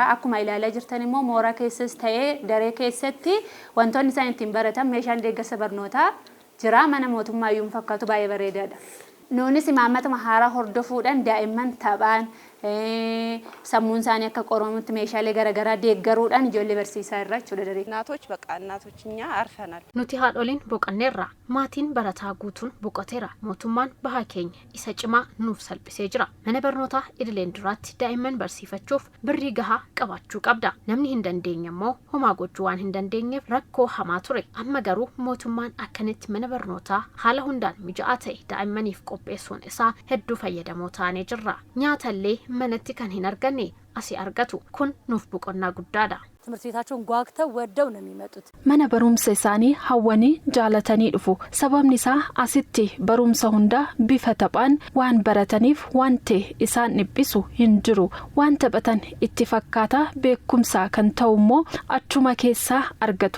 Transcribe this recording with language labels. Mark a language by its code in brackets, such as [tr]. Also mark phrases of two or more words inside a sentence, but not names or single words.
[om] Akkuma ilaalaa jirtan immoo mooraa keessas ta'ee daree keessatti wantoonni isaan ittiin baratan meeshaan deeggarsa barnootaa jira. Mana mootummaa iyyuu fakkaatu baay'ee bareedaadha. Nuunis imaammata haaraa hordofuudhaan daa'imman taphaan sammuun isaanii akka qoroomutti meeshaalee garaagaraa deeggaruudhaan ijoollee barsiisaa irra jechuudha daree. [am] እናቶች በቃ እናቶች እኛ አርፈናል። [om] Nuti haadholiin boqanneerra maatiin barataa guutuun boqoteera. Mootummaan bahaa keenya isa cimaa nuuf salphisee jira. Mana barnootaa idileen duraatti daa'imman barsiifachuuf birrii gahaa qabaachuu qabda. Namni hin dandeenye immoo homaa gochuu waan hin dandeenyeef rakkoo hamaa ture. Amma garuu mootummaan akkanitti mana barnootaa haala hundaan mijaa'aa ta'e daa'immaniif qopheessuun isaa hedduu fayyadamoo taanee jirra. Nyaatallee manatti kan hin arganne asii argatu kun nuuf boqonnaa guddaadha. [am] ትምህርት ቤታቸውን ጓግተው ወደው ነው የሚመጡት። [om] Mana barumsa isaanii hawwanii jaalatanii dhufu. Sababni isaa asitti barumsa hunda bifa taphaan waan barataniif wanti isaan dhiphisu hin jiru. Waan taphatan itti fakkaata beekumsa kan ta'u immoo achuma keessaa argatu.